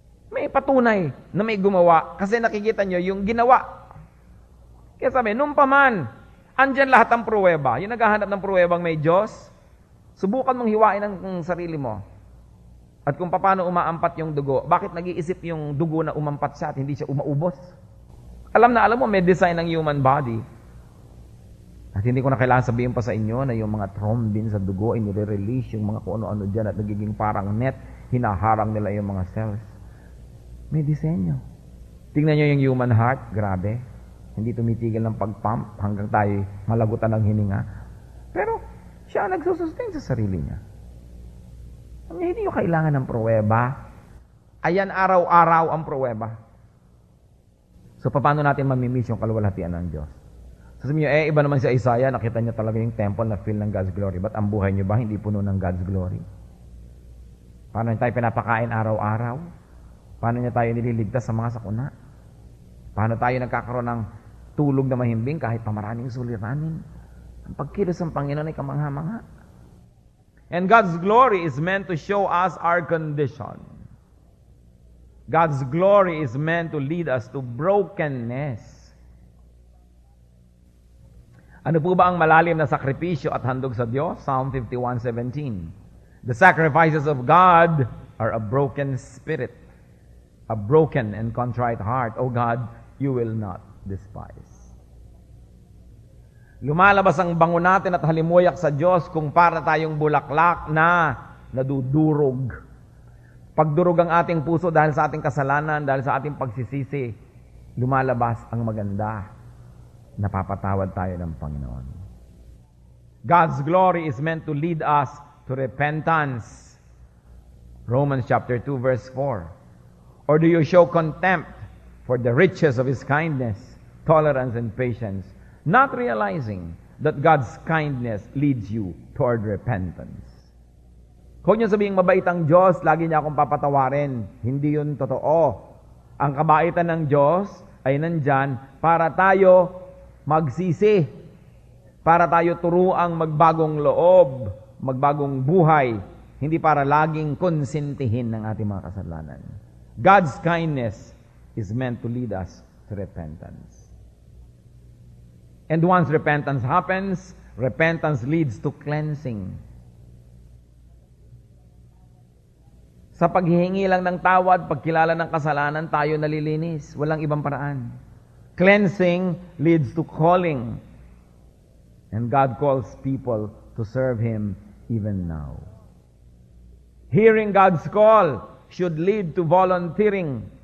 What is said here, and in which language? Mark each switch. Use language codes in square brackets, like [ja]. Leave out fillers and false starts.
[tl] May patunay na may gumawa kasi nakikita nyo yung ginawa. Kaya sabi, nung paman, andyan lahat ng pruweba. Yung naghahanap ng pruwebang may Diyos, subukan mong hiwain ang sarili mo. At kung paano umaampat yung dugo, bakit nag-iisip yung dugo na umampat siya at hindi siya umaubos? Alam mo, may design ng human body. At hindi ko na kailangan sabihin pa sa inyo na yung mga thrombin sa dugo ay nire-release yung mga kung ano-ano dyan at nagiging parang net, hinaharang nila yung mga cells. May disenyo. Tingnan nyo yung human heart, grabe. Hindi tumitigil ng pag-pump hanggang tayo malagutan ng hininga. Pero siya ang nagsusustain sa sarili niya. Hindi nyo kailangan ng pruweba. Ayan araw-araw ang pruweba. So, paano natin mamimiss yung kaluwalhatian ng Diyos? Sasabihin nyo, iba naman si Isaiah, nakita niya talaga yung temple na fill ng God's glory. Ba't ang buhay niyo ba hindi puno ng God's glory? Paano tayo pinapakain araw-araw? Paano niya tayo nililigtas sa mga sakuna? Paano tayo nagkakaroon ng tulog na mahimbing kahit pa maraming suliranin? Ang pagkilos ng Panginoon ay kamangha-mangha. [en] And God's glory is meant to show us our condition. God's glory is meant to lead us to brokenness. [tl] Ano po ba ang malalim na sakripisyo at handog sa Diyos? [en] Psalm 51:17. The sacrifices of God are a broken spirit, a broken and contrite heart. O God, you will not despise. [tl] Lumalabas ang bango natin at halimuyak sa Diyos kung para tayong bulaklak na nadudurog. Pagdurog ang ating puso dahil sa ating kasalanan, dahil sa ating pagsisisi, lumalabas ang maganda. Napapatawad tayo ng Panginoon. [en] God's glory is meant to lead us to repentance. Romans chapter 2 verse 4. Or do you show contempt for the riches of His kindness, tolerance, and patience, not realizing that God's kindness leads you toward repentance? [tl] Huwag niyo sabihing mabait ang Diyos, lagi niya akong papatawarin. Hindi yun totoo. Ang kabaitan ng Diyos ay nandyan para tayo magsisi, para tayo turuang magbagong loob, magbagong buhay, hindi para laging konsintihin ng ating mga kasalanan. [en] God's kindness is meant to lead us to repentance. And once repentance happens, repentance leads to cleansing. [tl] Sa paghihingi lang ng tawad, pagkilala ng kasalanan, tayo nalilinis. Walang ibang paraan. [en] Cleansing leads to calling. And God calls people to serve Him even now. Hearing God's call should lead to volunteering.